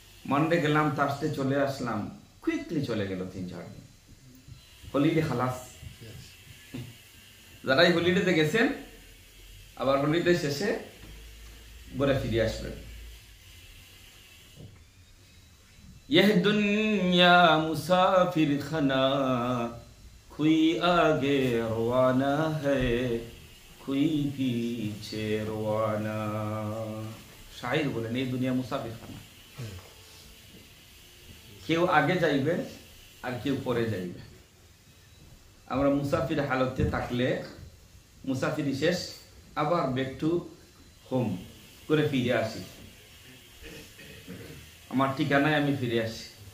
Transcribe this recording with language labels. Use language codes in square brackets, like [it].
[bn] Monday গেলাম, তাসতে চলে আসলাম, quickly চলে গেল 3-4 দিন, হলিডে খালাস। যারা এই হলিডেতে গেছেন আবার হলিডে শেষে ঘরে ফিরে আসবেন। [hi] यह दुनिया मुसाफिर खाना, कोई आगे रवाना है, कोई पीछे रवाना। शायर बोलेन [bn] এই দুনিয়া মুসাফির খানা, কেউ আগে যাইবে আর কেউ পরে যাইবে। আমরা মুসাফির হালতে থাকলে মুসাফিরি শেষ, আবার ব্যাক টু হোম করে ফিরে আসি, আমার ঠিকানায় আমি ফিরে আসি।